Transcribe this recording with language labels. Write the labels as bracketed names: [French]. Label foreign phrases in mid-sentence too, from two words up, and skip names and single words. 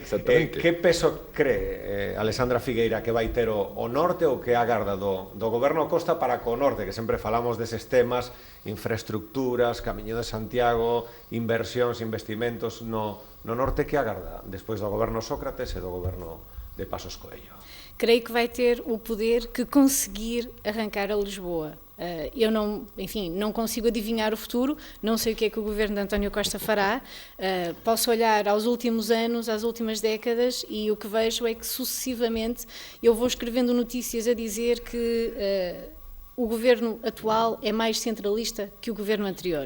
[Galician] Que peso cree Alexandra Figueira que vai ter o norte ou que agarda do goberno Costa para co norte, que sempre falamos deses temas, infraestructuras, Camiño de Santiago, inversións, investimentos no norte, que agarda despois do goberno Sócrates e do goberno de Passos Coelho? [Portuguese] Creio que vai ter o poder que conseguir arrancar a Lisboa. Eu não consigo adivinhar o futuro, não sei o que é que o governo de António Costa fará, posso olhar aos últimos anos, às últimas décadas, e o que vejo é que sucessivamente eu vou escrevendo notícias a dizer que o governo atual é mais centralista que o governo anterior.